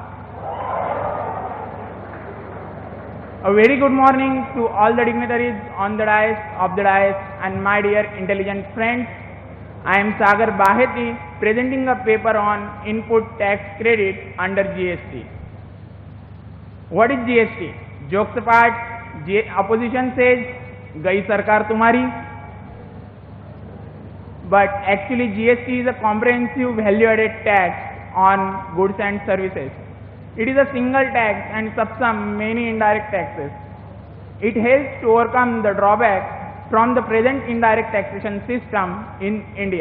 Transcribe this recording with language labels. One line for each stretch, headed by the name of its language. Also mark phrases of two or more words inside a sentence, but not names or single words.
English: A very good morning to all the dignitaries on the dais, of the dais, and my dear intelligent friends. I am Sagar Baheti, presenting a paper on input tax credit under GST. What is GST? Jokes apart, opposition says,
Hindi: "गई सरकार तुम्हारी."
English: But actually GST is a comprehensive value-added tax on goods and services. It is a single tax and subsum many indirect taxes. It helps to overcome the drawback from the present indirect taxation system in India.